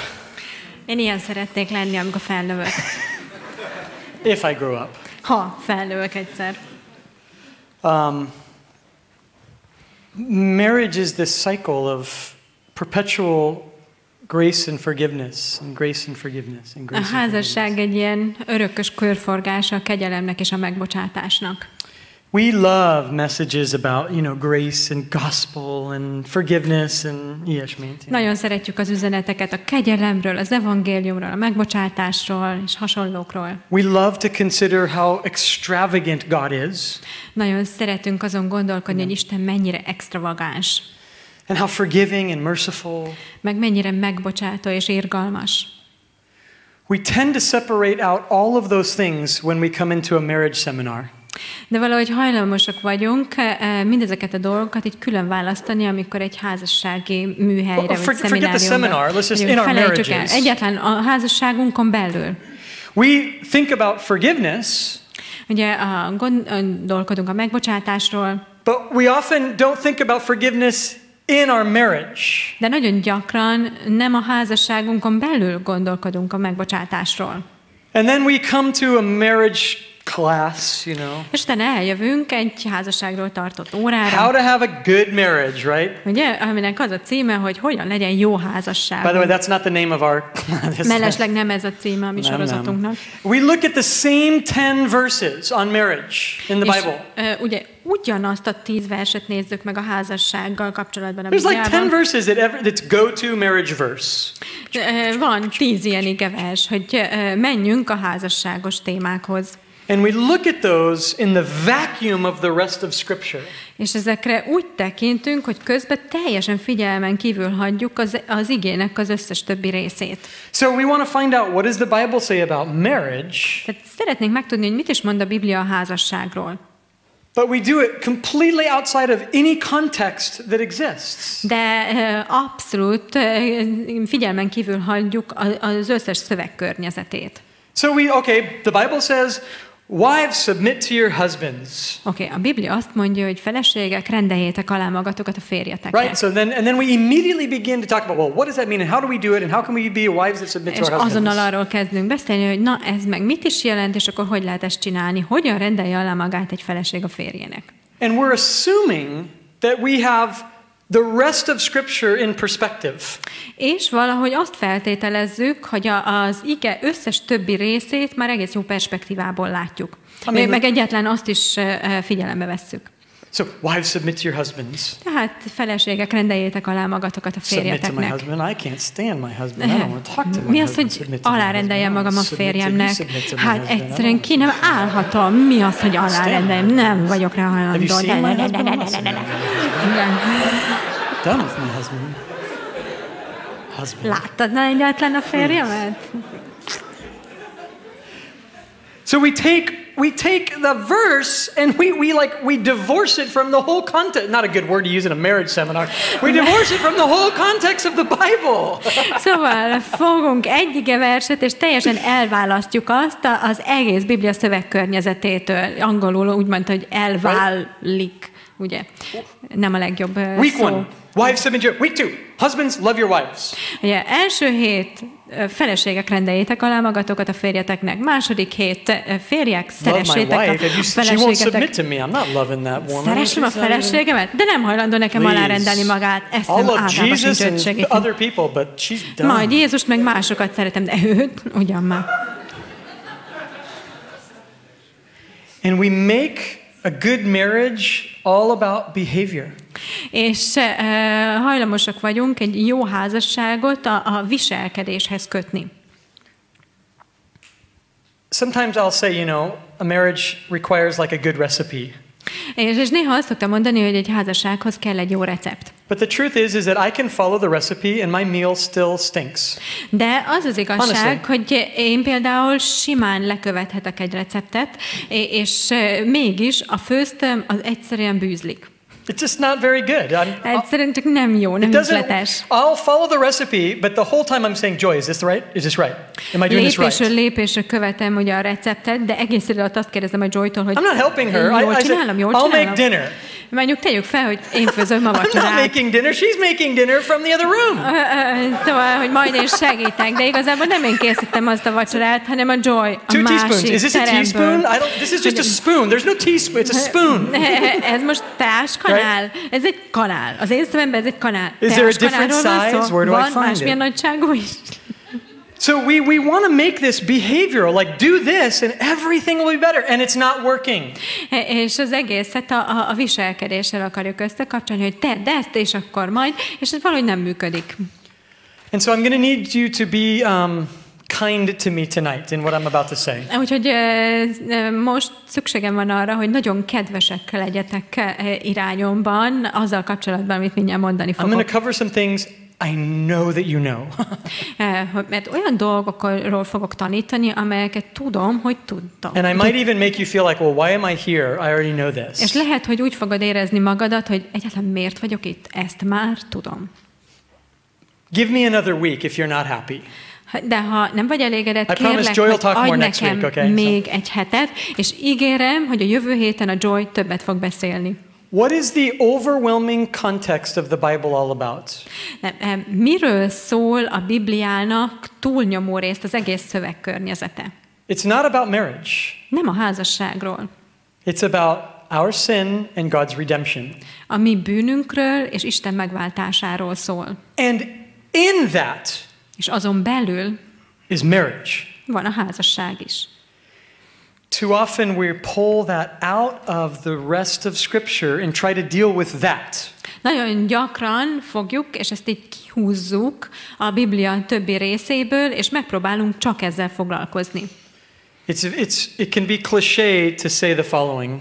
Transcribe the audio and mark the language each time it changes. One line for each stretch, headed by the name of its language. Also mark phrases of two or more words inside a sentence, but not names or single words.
Hungarian: Én ilyen szeretnék lenni, amikor felnövök.
English: If I grow up.
Hungarian: Ha felnövök egyszer.
English: Marriage is this cycle of perpetual grace and forgiveness, and grace and forgiveness, and grace.
Hungarian: A házasság egy ilyen örökös körforgása a kegyelemnek és a megbocsátásnak.
English: We love messages about, grace and gospel and forgiveness and ilyesmi.
Hungarian: Nagyon szeretjük az üzeneteket a kegyelemről, az evangéliumról, a megbocsátásról és hasonlókról.
English: We love to consider how extravagant God is.
Hungarian: Nagyon szeretünk azon gondolkodni, hogy Isten mennyire extravagáns.
English: And how forgiving and merciful.
Hungarian: Meg mennyire megbocsátó és irgalmas.
English: We tend to separate out all of those things when we come into a marriage seminar.
Hungarian: De valahogy hajlamosak vagyunk mindezeket a dolgokat így külön választani, amikor egy házassági műhelyre vagy szemináriumra felejtjük el. Egyáltalán a házasságunkon belül.
English: We think about forgiveness.
Hungarian: Ugye gondolkodunk a megbocsátásról.
English: But we often don't think about forgiveness in our marriage.
Hungarian: De nagyon gyakran nem a házasságunkon belül gondolkodunk a megbocsátásról.
English: And then we come to a marriage class,
Hungarian: És utána eljövünk egy házasságról tartott órára.
English: How to have a good marriage, right?
Hungarian: Ugye, aminek az a címe, hogy hogyan legyen jó házasság.
English: By the way, that's not the name of our class.
Hungarian: Mellesleg nem ez a címe a mi sorozatunknak.
English: We look at the same 10 verses on marriage in the Bible.
Hungarian: Ugye ugyanazt a 10 verset nézzük meg a házassággal kapcsolatban a Bibliában.
English: There's like 10 verses that's go-to marriage verse.
Hungarian: Van 10 ilyen igevers, hogy menjünk a házasságos témákhoz.
English: And we look at those in the vacuum of the rest of Scripture.
Hungarian: És ezekre úgy tekintünk, hogy közben teljesen figyelmen kívül hagyjuk az igének az összes többi részét.
English: So we want to find out what does the Bible say about marriage.
Hungarian: Tehát szeretnénk megtudni, hogy mit is mond a Biblia a házasságról.
English: But we do it completely outside of any context that exists.
Hungarian: De abszolút figyelmen kívül hagyjuk az összes szövegkörnyezetét.
English: So the Bible says, wives, submit to your husbands.
Hungarian: A Biblia azt mondja, hogy feleségek, rendeljétek alá magatokat a férjeteknek.
English: Right, so then we immediately begin to talk about, well, what does that mean, and how do we do it, and how can we be wives that submit to our husbands?
Hungarian: És azonnal arról kezdünk beszélni, hogy na, ez meg mit is jelent, és akkor hogy lehet ezt csinálni, hogyan rendelje alá magát egy feleség a férjének.
English: And we're assuming that we have the rest of Scripture in perspective.
Hungarian: És valahogy azt feltételezzük, hogy az ige összes többi részét már egész jó perspektívából látjuk. Meg egyáltalán azt is figyelembe vesszük.
English: So, wives, submit to your husbands.
Hungarian: Tehát feleségek, rendeljétek alá magatokat a férjeteknek.
English: Submit to my husband. I can't stand my husband. I don't want to talk to my
Hungarian: Mi az, hogy alárendeljem magam a férjemnek? Hát egyszerűen ki nem állhatom. Mi az, hogy alárendeljem? Nem vagyok rá hajlandó.
English: Done with my husband.
Hungarian: Láttad na egyáltalán a férjemet?
English: So we take the verse and we divorce it from the whole context. Not a good word to use in a marriage seminar. We divorce it from the whole context of the Bible.
Hungarian: Szóval fogunk egy igeverset, és teljesen elválasztjuk azt az egész Biblia szövegkörnyezetétől. Angolul úgy mondta, hogy elválik, ugye? Nem a legjobb
English: Week
Hungarian: szó.
English: 1, wives submit your. Week 2, husbands love your wives.
Hungarian: Ugye, első hét, feleségek, rendeljétek alá magatokat a férjeteknek. Második hét, férjek, szeressétek a feleségetek. Szeressem a feleségemet, de nem hajlandó nekem alárendelni magát. Ezt nem általában sincs őt segíteni. Majd Jézust meg másokat szeretem, de őt ugyan már.
English: And we make a good marriage all about behavior.
Hungarian: És hajlamosak vagyunk egy jó házasságot a viselkedéshez kötni.
English: Sometimes I'll say, you know, a marriage requires like a good recipe.
Hungarian: És néha azt szoktam mondani, hogy egy házassághoz kell egy jó recept.
English: But the truth is that I can follow the recipe and my meal still stinks.
Hungarian: De az az igazság, hogy én például simán lekövethetek egy receptet, és mégis a főztöm az egyszerűen bűzlik.
English: It's just not very good.
Hungarian: Egyszerűen csak nem jó, nem ízletes.
English: I'll follow the recipe, but the whole time I'm saying, Joy, is this right? Is this right? Am I doing this right?
Hungarian: Lépésről követem ugye a receptet, de egész idő alatt azt kérdezem a Joytól, hogy
English: I'm not helping her.
Hungarian: Jól csinálom.
English: I'll make dinner.
Hungarian: Mondjuk tegyük fel, hogy én főzöm a vacsorát.
English: I'm not making dinner, she's making dinner from the other room.
Hungarian: Szóval, hogy majd én segítek, de igazából nem én készítem azt a vacsorát, hanem a Joy a 2 másik
English: teaspoons. Is this a teaspoon? This is just a spoon. There's no teaspoon. It's a spoon.
Hungarian: Ez most teáskanál? Right? Ez egy kanál. Az én szememben ez egy kanál.
English: Is there a different size? Where do I find it?
Hungarian: Van másmilyen nagyságú is.
English: So we want to make this behavioral, like do this and everything will be better, and it's not working.
Hungarian: És az egészet a viselkedéssel akarjuk összekapcsolni, hogy tedd ezt, és akkor majd, és ez valahogy nem működik.
English: And so I'm going to need you to be kind to me tonight in what I'm about to say.
Hungarian: Úgyhogy most szükségem van arra, hogy nagyon kedvesek legyetek irányomban, azzal kapcsolatban, amit mindjárt mondani fogok.
English: I'm going to cover some things I know that you know.
Hungarian: Mert olyan dolgokról fogok tanítani, amelyeket tudom, hogy tudtam.
English: And I might even make you feel like, well, why am I here? I already know this.
Hungarian: És lehet, hogy úgy fogod érezni magadat, hogy egyáltalán miért vagyok itt? Ezt már tudom.
English: Give me another week if you're not happy.
Hungarian: De ha nem vagy elégedett, kérlek, hogy adj nekem még egy hetet, és ígérem, hogy a jövő héten a Joy többet fog beszélni.
English: What is the overwhelming context of the Bible all about?
Hungarian: Miről szól a Bibliának túlnyomó részt az egész szövegkörnyezete?
English: It's not about marriage.
Hungarian: Nem a házasságról.
English: It's about our sin and God's redemption.
Hungarian: A mi bűnünkről és Isten megváltásáról szól.
English: And in that,
Hungarian: és azon belül
English: is marriage.
Hungarian: Van a házasság is.
English: Too often we pull that out of the rest of Scripture and try to deal with that.
Hungarian: Nagyon gyakran fogjuk, és ezt így kihúzzuk a Biblia többi részéből, és megpróbálunk csak ezzel foglalkozni.
English: It can be cliché to say the following.